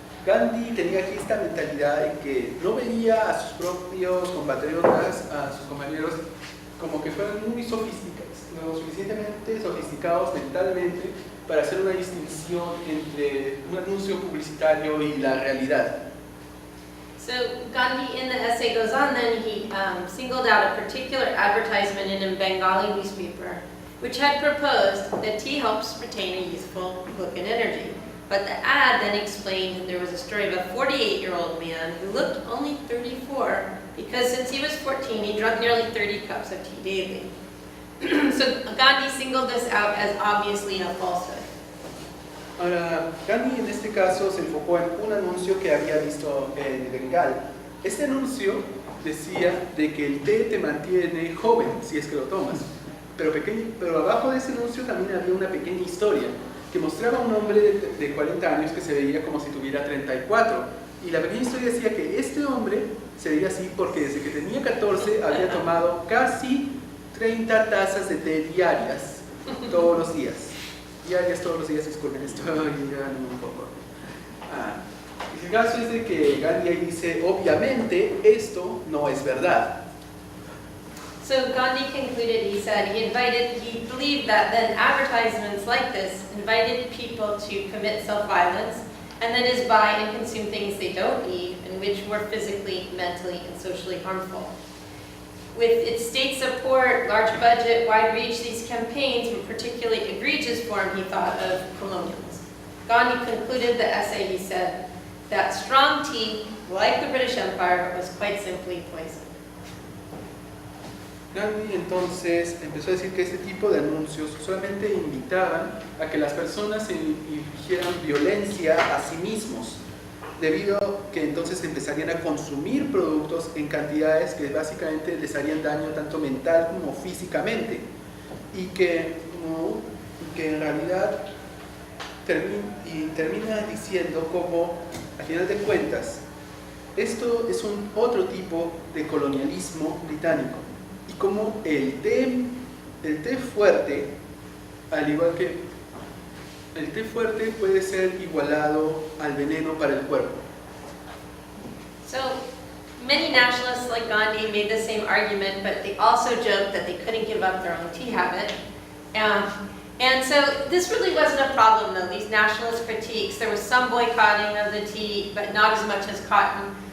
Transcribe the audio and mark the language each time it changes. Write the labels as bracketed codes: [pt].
[es] Gandhi tenía aquí esta mentalidad en que no veía a sus propios compatriotas, a sus compañeros, como que fueran muy sofisticados, lo suficientemente sofisticados mentalmente para hacer una distinción entre un anuncio publicitario y la realidad. [en] So Gandhi in the essay goes on, then he singled out a particular advertisement in a Bengali newspaper which had proposed that tea helps retain a youthful look and energy. But the ad then explained that there was a story of a 48-year-old man who looked only 34 because since he was 14 he drank nearly 30 cups of tea daily. So Gandhi singled this out as obviously a falsehood. [es] Ahora, Gandhi en este caso se enfocó en un anuncio que había visto en Bengal. Este anuncio decía de que el té te mantiene joven si es que lo tomas. Pero abajo de ese anuncio también había una pequeña historia que mostraba a un hombre de 40 años que se veía como si tuviera 34. Y la pequeña historia decía que este hombre se veía así porque desde que tenía 14 había tomado casi 30 tazas de té diarias, todos los días. Diarias todos los días, disculpen, estoy llorando un poco. El caso es de que Gandhi ahí dice, obviamente esto no es verdad. [en] So Gandhi concluded, he said, he believed that then advertisements like this invited people to commit self-violence and that is buy and consume things they don't need and which were physically, mentally, and socially harmful. With its state support, large budget, wide reach, these campaigns were particularly egregious form, he thought, of colonialism. Gandhi concluded the essay, he said, that strong tea, like the British Empire, was quite simply poison. [es] Gandhi entonces empezó a decir que este tipo de anuncios solamente invitaban a que las personas se infligieran violencia a sí mismos, debido a que entonces empezarían a consumir productos en cantidades que básicamente les harían daño tanto mental como físicamente, y que en realidad termina diciendo como, al final de cuentas, esto es otro tipo de colonialismo británico. y cómo el té fuerte, al igual que el té fuerte, puede ser igualado al veneno para el cuerpo. [en] So many nationalists like Gandhi made the same argument, but they also joked that they couldn't give up their own tea habit. And so this really wasn't a problem though, these nationalist critiques. There was some boycotting of the tea, but not as much as cotton.